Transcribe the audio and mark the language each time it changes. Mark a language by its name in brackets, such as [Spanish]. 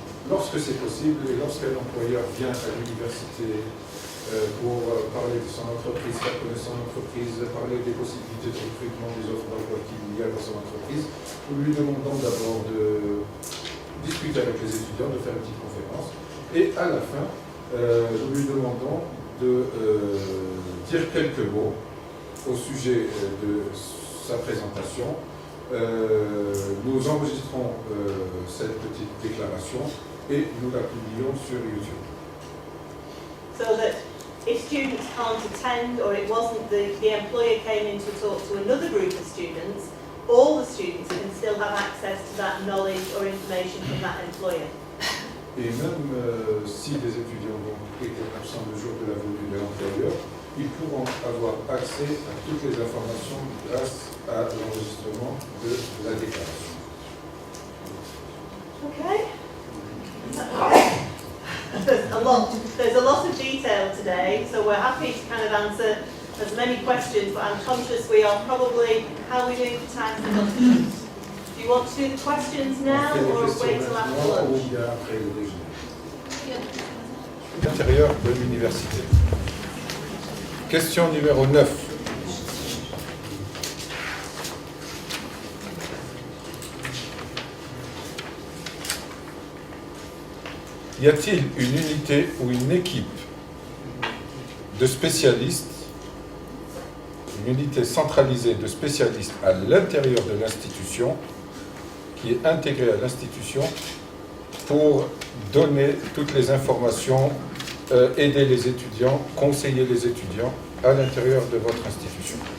[French] Lorsque c'est possible et lorsqu'un employeur vient à l'université pour parler de son entreprise, faire connaître son entreprise, parler des possibilités de recrutement, des offres d'emploi qu'il y a dans son entreprise, nous lui demandons d'abord de discuter avec les étudiants, de faire une petite conférence, et à la fin, nous lui demandons de dire quelques mots au sujet de sa présentation. Nous enregistrons cette petite déclaration et nous la publions sur YouTube. [English] So that if students can't attend, or it wasn't the employer came in to talk to another group of students, all the students can still have access to that knowledge or information from that employer. [French] Et même si des étudiants ont été absents le jour de la venue de l'employeur, ils pourront avoir accès à toutes les informations grâce à l'enregistrement de la déclaration. [English] Okay. There's a lot of detail today, so we're happy to kind of answer as many questions, but I'm conscious we are probably, how are we doing for time for lunch? Do you want to do the questions now or wait till after lunch? [French] L'intérieur de l'université. Question numéro 9. Y a-t-il une unité ou une équipe de spécialistes, une unité centralisée de spécialistes à l'intérieur de l'institution, qui est intégrée à l'institution pour donner toutes les informations, aider les étudiants, conseiller les étudiants à l'intérieur de votre institution?